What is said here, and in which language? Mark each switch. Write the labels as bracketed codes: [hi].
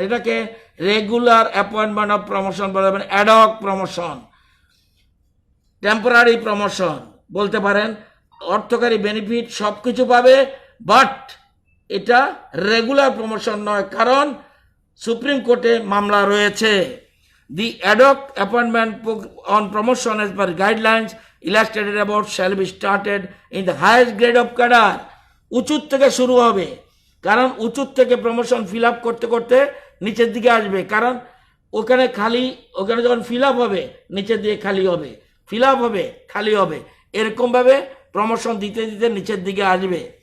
[bn] এটাকে regular appointment of promotion বলে, ad hoc promotion, temporary promotion বলতে পারেন। অর্থকারী বেনিফিট সব কিছু পাবে, বাট এটা রেগুলার প্রমোশন নয়, কারণ সুপ্রিম কোর্টে মামলা রয়েছে। [en] The ad hoc appointment on promotion as per guidelines illustrated about shall be started in the highest grade of cadre। [bn] উঁচুর থেকে শুরু হবে, কারণ উঁচুর থেকে প্রমোশন ফিল আপ করতে করতে নিচের দিকে আসবে। কারণ ওখানে যখন ফিল আপ হবে নিচের দিকে খালি হবে, ফিল আপ হবে খালি হবে, এরকমভাবে প্রমোশন দিতে দিতে নিচের দিকে আসবে।